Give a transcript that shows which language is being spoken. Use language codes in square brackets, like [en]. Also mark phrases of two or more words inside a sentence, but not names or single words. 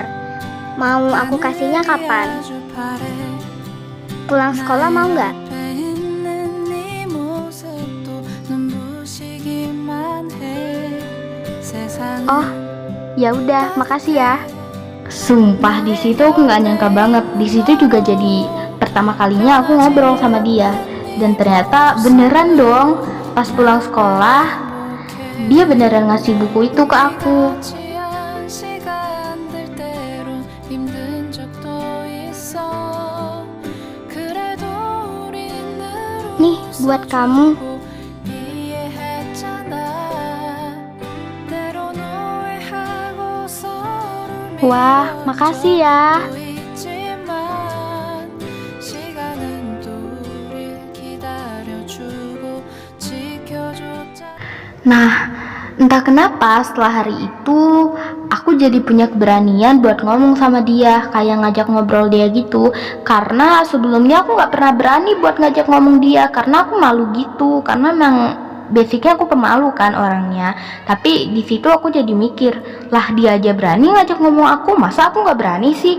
[id] Mau aku kasihnya kapan? 주파래 Pulang sekolah mau nggak? [ko] 앞에 있는 네 모습도 눈부시기만 해 세상은 [id] Oh, ya udah, makasih ya. Sumpah di situ aku nggak nyangka banget. Di situ juga jadi pertama kalinya aku ngobrol sama dia. Dan ternyata beneran dong. Pas pulang sekolah, dia beneran ngasih buku itu ke aku. [ko] 지한 시간들 때론 힘든 적도 있어 그래도 우린 늘 [id] Nih, buat kamu. [ko] 이해했잖아 때론 오해하고 서로를 [id] Wah, makasih ya. [ko] 있지만 시간은 또 우릴 기다려주고 지켜줬잖아 [id] Nah, entah kenapa setelah hari itu aku jadi punya keberanian buat ngomong sama dia, kayak ngajak ngobrol dia gitu. Karena sebelumnya aku nggak pernah berani buat ngajak ngomong dia, karena aku malu gitu. Karena memang basicnya aku pemalu kan orangnya. Tapi di situ aku jadi mikir, lah dia aja berani ngajak ngomong aku, masa aku nggak berani sih?